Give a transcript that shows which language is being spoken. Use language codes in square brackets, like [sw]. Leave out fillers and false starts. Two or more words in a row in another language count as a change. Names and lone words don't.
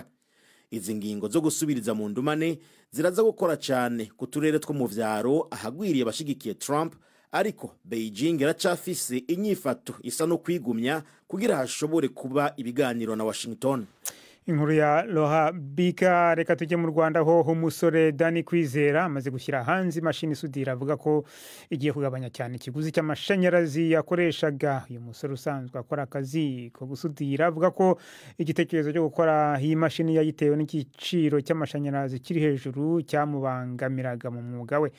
[rn] Izi ngingo zo gusubiriza mu ndumane ziraza gukora cyane ku turere two mu vyaro ahagwiriye abashigikiye Trump, ariko Beijing iracafise inyifato isa no kwigumya kugira hashobore kuba ibiganiro na Washington. Inkuru ya Loha Bika. [rw] Reka tujye mu Rwanda ho umusore Dani Kwizera amaze gushyira hanze imashini isudira, avuga ko igiye kugabanya cyane ikiguzi cy'amashanyarazi yakoreshaga. Uyu musore usanzwe akora akazi ko gusudira avuga ko igitekerezo cyo gukora iyi mashini yayitewe n'igiciro cy'amashanyarazi kiri hejuru cyamubangamiraga mu mwuga we.